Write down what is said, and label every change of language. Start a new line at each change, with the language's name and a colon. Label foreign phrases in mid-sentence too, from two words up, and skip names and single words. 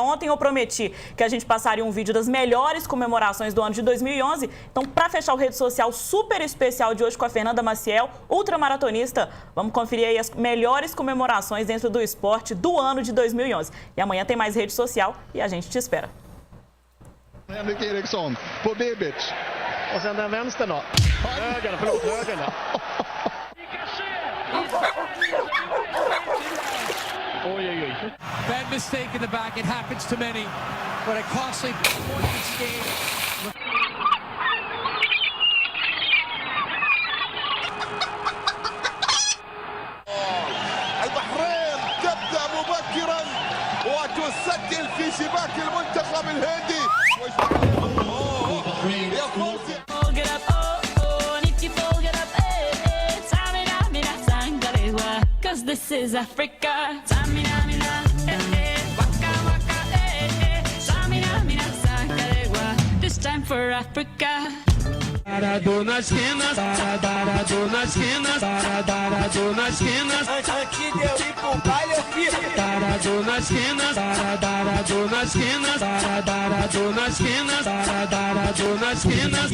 Portuguese: Ontem eu prometi que a gente passaria um vídeo das melhores comemorações do ano de 2011. Então, para fechar o Rede Social super especial de hoje com a Fernanda Maciel, ultramaratonista, vamos conferir aí as melhores comemorações dentro do esporte do ano de 2011. E amanhã tem mais Rede Social e a gente te espera.
Swedish: Henrik Eriksson på Bibic. Och sen den vänstern då. Höger, förlåt, höger då. Oj, oj, oj.
English: Bad mistake in the back. It happens to many. But a costly point in this game.
Arabic: البحرين تبدأ مبكرا وتسجل في شباك المنتخب الهندي.
English: This is Africa. Samina, mina, waka, waka, Samina, mina, sakarewa. This time for Africa.
Portuguese: Parado nas esquinas, parado nas esquinas, parado nas esquinas. Aqui deu ir pro baile, eu fiz. Parado nas esquinas, parado nas esquinas, parado nas esquinas, parado nas esquinas.